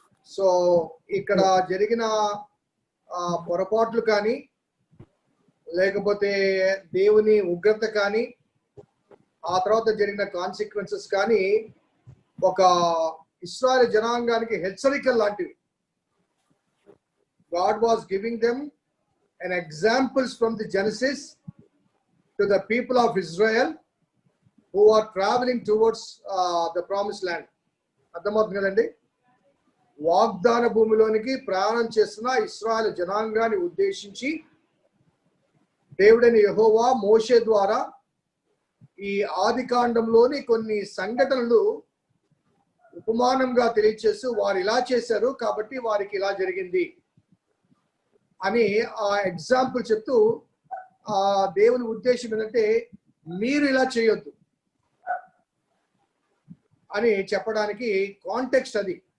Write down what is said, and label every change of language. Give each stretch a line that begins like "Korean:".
Telugu: So ఇక్కడ జరిగిన పొరపాట్లు కానీ లేకపోతే దేవుని ఉగ్రత కానీ ఆ తర్వాత జరిగిన కాన్సిక్వెన్సెస్ కానీ ఒక ఇశ్రాయేలు జనాంగానికి హెచ్చరికలు లాంటివి.
English: God was giving them an examples from the Genesis to the people of Israel who are traveling towards the promised land.
Telugu: అర్థమవుతుంది కదండి? వాగ్దాన భూమిలోనికి ప్రయాణం చేస్తున్న ఇశ్రాయేలు జనాంగాన్ని ఉద్దేశించి దేవుడైన యెహోవా మోషే ద్వారా ఈ ఆదికాండంలోని కొన్ని సంఘటనలు ఉపమానంగా తెలియచేస్తూ వారు ఇలా చేశారు కాబట్టి వారికి ఇలా జరిగింది అని ఆ ఎగ్జాంపుల్ చెప్తూ ఆ దేవుని ఉద్దేశం ఏంటంటే మీరు ఇలా చేయొద్దు అని చెప్పడానికి కాంటెక్స్ట్ అది.